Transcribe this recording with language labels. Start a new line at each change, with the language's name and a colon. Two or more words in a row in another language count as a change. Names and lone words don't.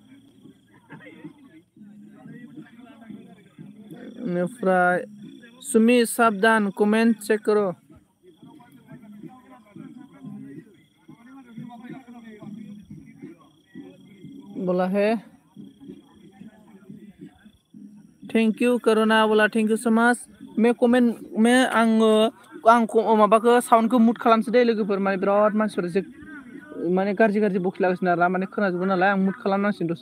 Hindi: सुमी सावधान कमेंट चेक करो बोला है।
English: Thank you Karuna बोला thank you so much।
Hindi: मैं कमेंट में
Bodo: आं माबाखौ साउन्डखौ मुट खालामसै दे लोगोफोर, माने बिराद मानसिफोर एसे माने गाज्रि बखिलागासिनो आरोना, माने खोनाजोबो नालाय आं मुट खालामनांसिगोन दसे।